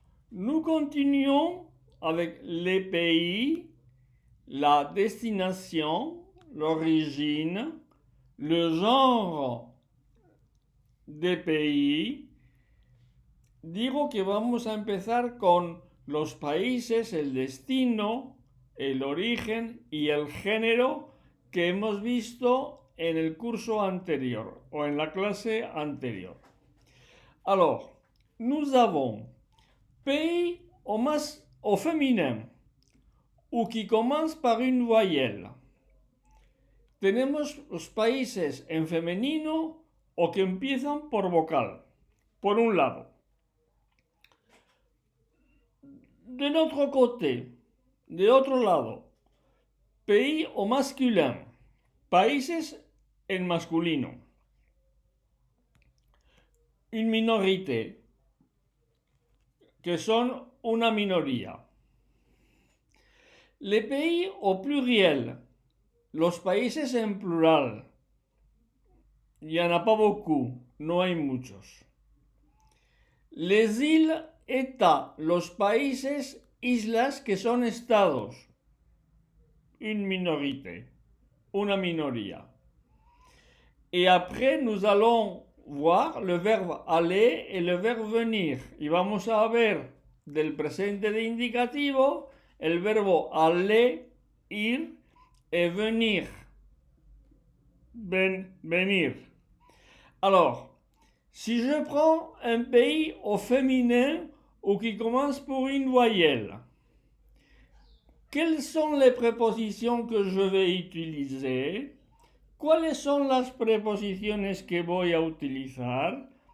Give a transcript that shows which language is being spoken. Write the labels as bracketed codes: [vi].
[fr] Nous continuons avec les pays, la destination, l'origine, le genre de pays. [es] Digo que vamos a empezar con los países, el destino, el origen y el género que hemos visto en el curso anterior o en la clase anterior. [fr] Alors, nous avons pays au féminin ou qui commence par une voyelle. [es] Tenemos los países en femenino o que empiezan por vocal, por un lado. [fr] De notre côté, [es] de otro lado, [fr] pays au masculin, [es] países en masculino. [fr] Une minorité, [es] que son una minoría. [fr] Les pays au pluriel, [es] los países en plural. [fr] Il n'y en a pas beaucoup, [es] no hay muchos. [fr] Les îles, États, [es] los países, islas que son estados. [fr] Une minorité, [es] una minoría. [fr] Et après, nous allons voir le verbe aller et le verbe venir. [es] Y vamos a ver del presente de indicativo el verbo aller, ir, [fr] et venir, [es] venir. [fr] Alors, si je prends un pays au féminin ou qui commence pour une voyelle, quelles sont les prépositions que je vais utiliser? [es] ¿Cuáles son las preposiciones que voy a utilizar?